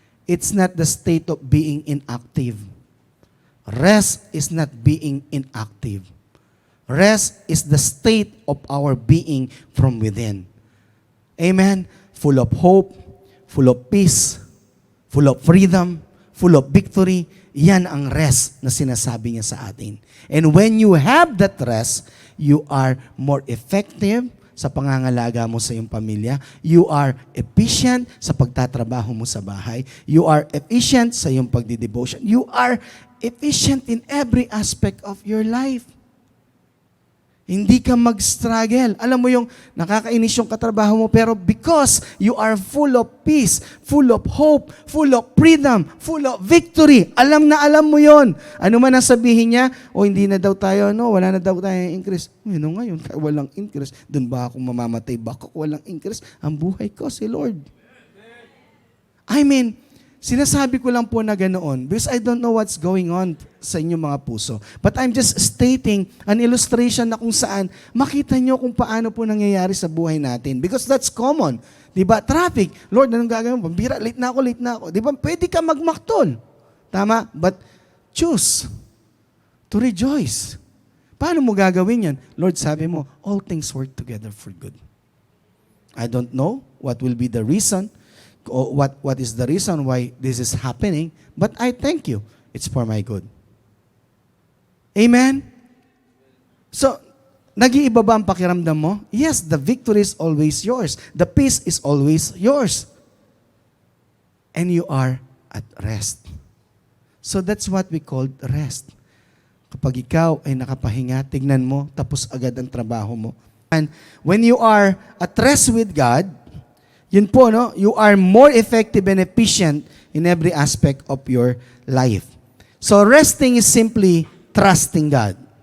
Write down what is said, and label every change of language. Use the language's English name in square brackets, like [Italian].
[English] It's not the state of being inactive. Rest is not being inactive. Rest is the state of our being from within. Amen? Full of hope, full of peace, full of freedom, full of victory. [Filipino] Yan ang rest na sinasabi niya sa atin. [English] And when you have that rest, you are more effective [Filipino] sa pangangalaga mo sa iyong pamilya. [English] You are efficient [Filipino] sa pagtatrabaho mo sa bahay. [English] You are efficient [Filipino] sa iyong pagdidevotion. [English] You are efficient in every aspect of your life. [Filipino] Hindi ka mag-struggle. Alam mo yung nakakainis yung katrabaho mo, [English] pero because you are full of peace, full of hope, full of freedom, full of victory, [Filipino] alam na alam mo yon. Ano man ang sabihin niya, hindi na daw tayo, wala na daw tayong increase. Ngayon, walang increase. Doon ba ako mamamatay? Baka walang increase. Ang buhay ko, si Lord. I mean, sinasabi ko lang po na ganoon [English] because I don't know what's going on [Filipino] sa inyong mga puso. [English] But I'm just stating an illustration [Filipino] na kung saan makita nyo kung paano po nangyayari sa buhay natin. [English] Because that's common. [Filipino] Diba? Traffic. Lord, anong gagawin mo? Pambira, late na ako. Diba? Pwede ka magmaktol. Tama? [English] But choose to rejoice. [Filipino] Paano mo gagawin yan? [English] Lord, [Filipino] sabi mo, [English] all things work together for good. I don't know what will be the reason o what is the reason why this is happening, but I thank you. It's for my good. Amen? [Filipino] So, nag-iiba ba ang pakiramdam mo? [English] Yes, the victory is always yours. The peace is always yours. And you are at rest. So that's what we call rest. [Filipino] Kapag ikaw ay nakapahinga, tignan mo, tapos agad ang trabaho mo. [English] And when you are at rest with God, yun po, you are more effective and efficient in every aspect of your life. So resting is simply trusting God.